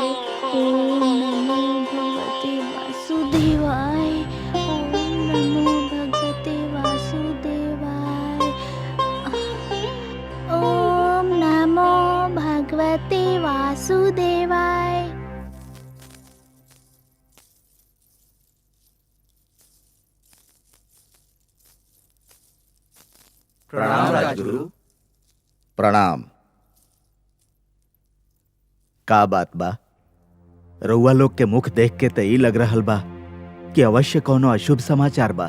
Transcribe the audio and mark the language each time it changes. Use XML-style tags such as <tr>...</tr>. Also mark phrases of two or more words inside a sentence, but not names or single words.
<sa>ओम नमो भगवते वासुदेवाय। ओम नमो भगवते वासुदेवाय। ओम नमो भगवते वासुदेवाय।</sa> <bho>प्रणाम राजगुरु। प्रणाम। का बात बा? रउआ लोग के मुख देख के त ई लग रहल बा कि अवश्य कोनो अशुभ समाचार बा।</bho>